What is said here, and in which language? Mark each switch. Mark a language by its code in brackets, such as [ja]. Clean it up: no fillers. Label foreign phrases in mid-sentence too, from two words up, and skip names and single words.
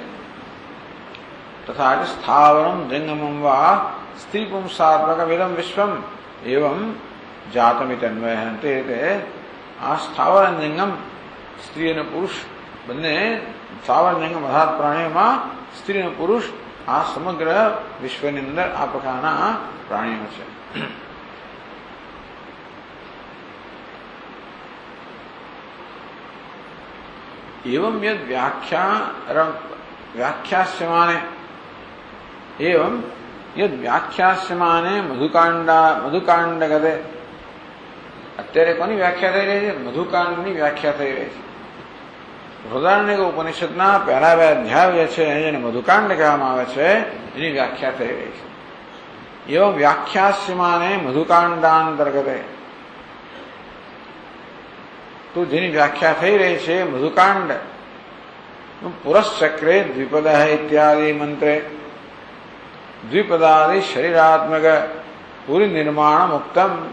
[sa] तथा स्थावरम् जङ्गमम् वा स्त्री पुंसात्मकमिदं विश्वम् एवं जातमित्यन्वयः। [gu] તે આ સ્થાવર જંગમ સ્ત્રી અને પુરુષ બંને સ્થાવર જંગમ બધા પ્રાણીઓમાં સ્ત્રી અને પુરુષ આ સમગ્ર વિશ્વની અંદર આ પ્રકારના પ્રાણીઓ છે। [sa] एवं यद व्याख्यास्यमाने एवं यद व्याख्यास्यमाने मधुकांडगते। [gu] અત્યારે કોની વ્યાખ્યા થઈ રહી છે? મધુકાંડની વ્યાખ્યા થઈ રહી છે। બૃહદારણ્યક ઉપનિષદના પહેલા 2 અધ્યાય છે જેને મધુકાંડ કહેવામાં આવે છે એની વ્યાખ્યા થઈ રહી છે. એવં વ્યાખ્યાસ્યમાને મધુકાંડાંતર્ગતે, તો જેની વ્યાખ્યા થઈ રહી છે મધુકાંડ પુરશ્ચક્રે દ્વિપદ ઇત્યાદિ મંત્રે દ્વિપદાદિ શરીરાત્મક પૂરી નિર્માણ મુક્તમ.